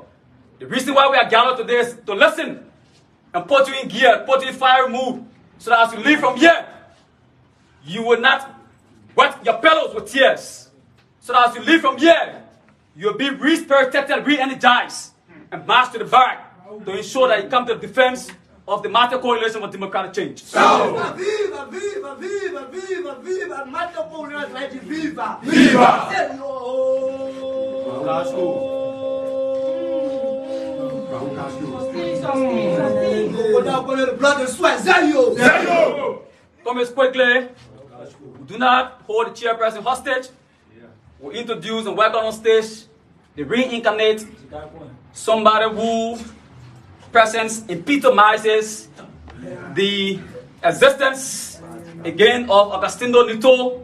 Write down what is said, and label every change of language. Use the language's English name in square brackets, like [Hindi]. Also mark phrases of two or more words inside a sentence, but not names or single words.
[English] The reason why we are gathered today is to listen and put you in gear, put you in fire mood, so that as you leave from here, you will not wet your pillows with tears. So that as you leave from here, you'll be re-spirited, re-energized, and march to the barrack to ensure that you come to the defense of the Martyr Coalition for Democratic Change. Viva, viva, viva, viva, viva, viva, Martyr Coalition, viva! Viva! Come quickly. We do not hold the chairperson hostage. We introduce and welcome on stage the reincarnate, somebody who presence epitomizes the existence again of Agostino Nito.